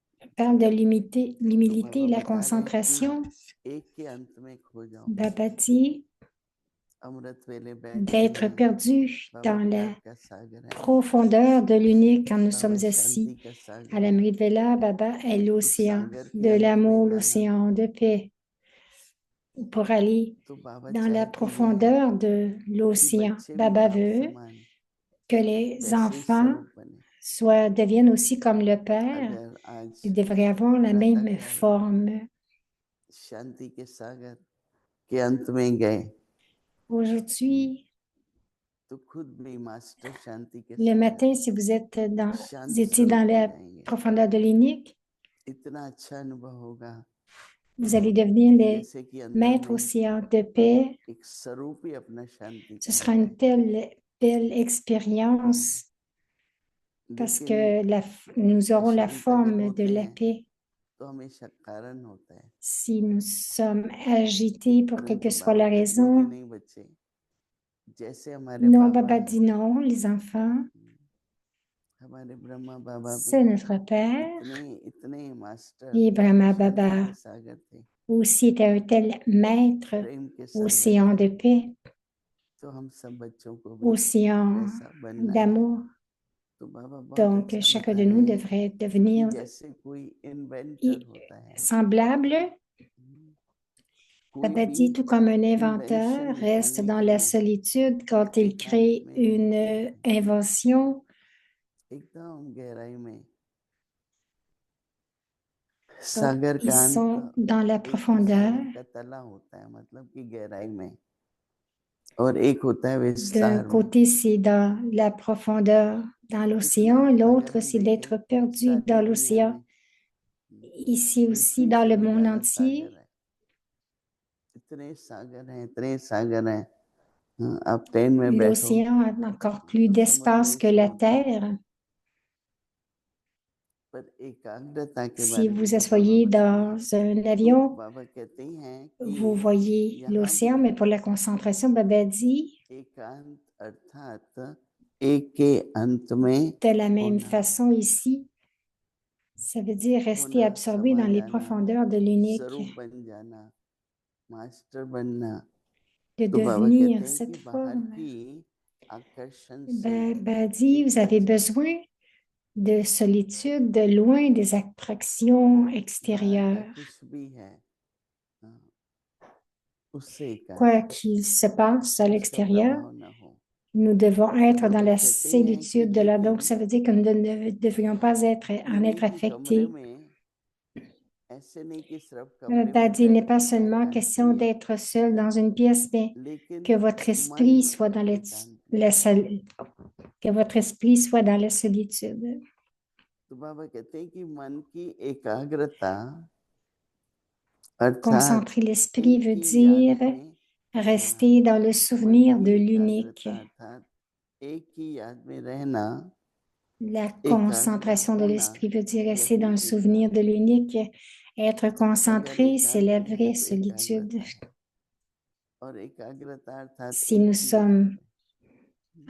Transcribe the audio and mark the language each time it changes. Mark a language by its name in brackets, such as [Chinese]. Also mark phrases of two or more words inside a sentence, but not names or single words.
[French] parle de l'humilité [Hindi] बाबा [French] et la [Hindi] बता रहे हैं [French] concentration. [Hindi] कि एक के अंत में खो जाओ, [French] Baba dit [Hindi] अमृत वेले बैठे [French] d'être [Hindi] हैं, [French] perdu [Hindi] बाबा [French] dans la [Hindi] प्यार का सागर है, [French] profondeur de l'unique quand nous [Hindi] बाबा [French] sommes [Hindi] शांति [French] assis. [Hindi] का [French] À [Hindi] सागर [French] la [Hindi] है, [French] Mridvela, Baba est [Hindi] उस [French] l'océan [Hindi] सागर के [French] de [Hindi] अंत में [French] l'amour, [Hindi] जाना, [French] l'océan de paix. Pour aller [Hindi] तो बाबा [French] dans la [Hindi] चाहते ये हैं [French] profondeur de [Hindi] कि [French] l'océan, [Hindi] बच्चे भी [French] Baba [Hindi] बाप [French] veut [Hindi] समान [French] que les [Hindi] वैसे ही [French] enfants [Hindi] स्वरूप बने। [French] deviennent aussi comme le Père. [Hindi] अगर आज [French] Ils devraient avoir la [Hindi] प्रातः [French] même [Hindi] काल [French] forme. [Hindi] शांति के सागर के अंत में गए [French] Aujourd'hui, [Hindi] तो खुद भी मास्टर शांति के [French] le [Hindi] सागर [French] matin, si vous étiez [Hindi] शांत [French] dans [Hindi] स्वरूप हो [French] la [Hindi] जाएंगे, [French] profondeur de l'unique, [Hindi] इतना अच्छा अनुभव होगा [French] vous allez devenir les [Hindi] जैसे कि अंदर [French] maîtres [Hindi] में [French] océans de paix. [Hindi] एक स्वरूप ही अपना शांति [French] Ce [Hindi] का [French] sera [Hindi] है। [French] une telle belle expérience parce [Hindi] लेकिन [French] que nous aurons la [Hindi] शांत जब [French] forme de [Hindi] होते [French] la [Hindi] हैं [French] paix. [Hindi] तो हमेशा कारण होता है, [French] Si nous sommes agités pour quelle que [Hindi] परंतु [French] soit [Hindi] बाबा [French] la [Hindi] कहते हैं कि [French] raison, [Hindi] नहीं बच्चे, जैसे हमारे [French] non, [Hindi] बाबा [French] Baba [Hindi] हैं, [French] dit non, les enfants, [Hindi] हमारे ब्रह्मा बाबा भी [French] c'est notre Père. [Hindi] इतने मास्टर [French] Et Brahma [Hindi] शांति [French] Baba [Hindi] के सागर थे, [French] aussi était un tel maître, [Hindi] प्रेम के सागर [French] océan [Hindi] थे। [French] de paix, [Hindi] तो हम सब बच्चों को भी [French] océan [Hindi] ऐसा बनना है। [French] d'amour. [Hindi] तो बाबा बहुत [French] Donc, [Hindi] अच्छा [French] chacun [Hindi] बता [French] de [Hindi] रहे [French] nous [Hindi] हैं [French] devrait [Hindi] कि [French] devenir [Hindi] जैसे कोई इन्वेंटर होता है, [French] semblable. [Hindi] कोई [French] Baba [Hindi] भी [French] dit, tout comme un [Hindi] इन्वेंशन [French] inventeur reste [Hindi] निकालने [French] dans [Hindi] के [French] la [Hindi] लिए [French] solitude quand il [Hindi] एकांत [French] crée [Hindi] में [French] une [Hindi] रहते हैं, [French] invention, [Hindi] एकदम गहराई में। [French] donc [Hindi] सागर [French] ils [Hindi] का [French] sont [Hindi] अंत [French] dans la [Hindi] एक तो [French] profondeur. [Hindi] सागर का तला होता है, मतलब कि गहराई में, और एक होता है [French] D'un [Hindi] विस्तार में। [French] côté, c'est dans la profondeur, dans l'océan, [Hindi] इतना अगर [French] l'autre, [Hindi] हम [French] c'est [Hindi] देखें [French] d'être perdu [Hindi] सारी [French] dans [Hindi] दुनिया [French] l'océan. [Hindi] में [French] Ici aussi, [Hindi] पृथ्वी [French] dans [Hindi] से [French] le [Hindi] भी [French] monde [Hindi] ज्यादा [French] entier, [Hindi] सागर है, इतने सागर हैं, इतने सागर हैं। हाँ, आप ट्रेन में बैठो [French] l'océan a encore plus [Hindi] तो समुद्र [French] d'espace [Hindi] ही [French] que la [Hindi] समुद्र है, [French] Terre. [Hindi] पर एकाग्रता के [French] Si [Hindi] बारे में [French] vous [Hindi] जो बाबा [French] asseyez [Hindi] बता रहे हैं, [French] dans un [Hindi] तो [French] avion, [Hindi] बाबा कहते हैं [French] vous [Hindi] कि [French] voyez [Hindi] यहाँ [French] l'océan, [Hindi] भी [French] mais pour la concentration, Baba dit, [Hindi] एकांत अर्थात एक के अंत में [French] de la même [Hindi] होना, [French] façon ici, ça veut dire rester [Hindi] होना, [French] absorbé [Hindi] समा [French] dans les [Hindi] जाना, [French] profondeurs de l'unique, [Hindi] स्वरूप बन जाना, मास्टर बनना। [French] de [Hindi] तो बाबा कहते [French] devenir [Hindi] हैं कि [French] cette [Hindi] बाहर [French] forme. [Hindi] की आकर्षण से [French] Baba dit, vous avez [Hindi] एक [French] besoin de solitude, de loin des attractions [Hindi] बाहर का [French] extérieures. [Hindi] कुछ भी है, हाँ, उससे एकांत, [French] Quoi qu'il se passe à [Hindi] उसका [French] l'extérieur, [Hindi] प्रभाव न हो। [French] nous devons [Hindi] तो [French] être dans [Hindi] बाबा [French] la [Hindi] कहते हैं कि [French] solitude de là. Donc, [Hindi] लेकिन [French] ça veut dire que nous ne devrions pas en [Hindi] उन्हीं [French] être [Hindi] के कमरे [French] affectés. [Hindi] में ऐसे नहीं कि सिर्फ [French] Le [Hindi] कमरे में [French] Badi n'est [Hindi] बैठ [French] pas [Hindi] के [French] seulement [Hindi] एकांत [French] question [Hindi] किए, [French] d'être seul dans une pièce, mais [Hindi] लेकिन [French] que votre [Hindi] मन [French] esprit soit dans [Hindi] एकांत में। [French] que votre esprit soit dans la solitude. [Hindi] तो बाबा कहते हैं कि मन की एकाग्रता अर्थात [French] Concentrer l'esprit [Hindi] एक [French] veut [Hindi] ही याद [French] dire [Hindi] में रहना, [French] rester dans le [Hindi] मन [French] souvenir [Hindi] की [French] de l'unique. [Hindi] एकाग्रता अर्थात एक ही याद में रहना, [French] La [Hindi] एकाग्र [French] concentration de [Hindi] होना, [French] l'esprit veut dire rester [Hindi] यही [French] dans le souvenir [Hindi] एकांत [French] de [Hindi] है। [French] l'unique. Être [Hindi] अगर [French] concentré, c'est [Hindi] एकांत [French] la [Hindi] है [French] vraie [Hindi] तो [French] solitude. [Hindi] एकाग्रता है, और एकाग्रता अर्थात [French] Si [Hindi] एक [French] nous [Hindi] ही याद [French] sommes [Hindi] में